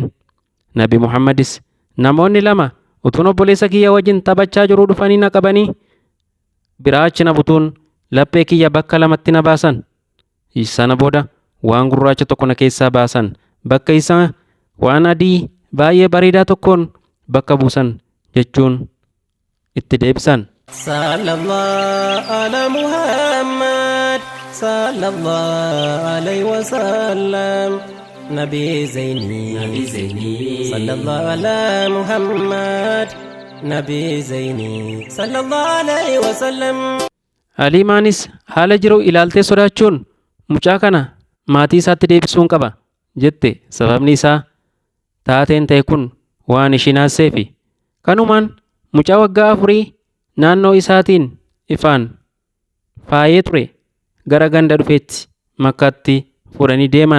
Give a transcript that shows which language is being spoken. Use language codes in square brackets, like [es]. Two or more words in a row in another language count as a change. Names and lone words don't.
[om] Nabi Muhammadis namoonni lama utuun obboleessa kiyya wajjin taphachaa jiruu dhufanii na qabanii biraa achi na butuun laphee kiyya bakka lamatti na baasan. Sana booda waan gurraacha tokko na keessaa baasan bakka isaa waan adii baay'ee bareedaa tokkoon bakka buusan jechuun itti deebisan. [ar] صلى الله على محمد صلى الله عليه وسلم نبي زيني صلى الله على محمد نبي زيني صلى الله عليه وسلم. [om] Haliimaanis haala jiru ilaaltee sodaachuun mucaa kana maatii isaatti deebisuun qaba jette. Sababni isaa taateen ta'e kun waan ishiin haasseefi. Kanumaan mucaa waggaa 4 naannoo isaatiin ifaan faayee ture gara ganda dhufeetti Makkaatti fudhanii deeman.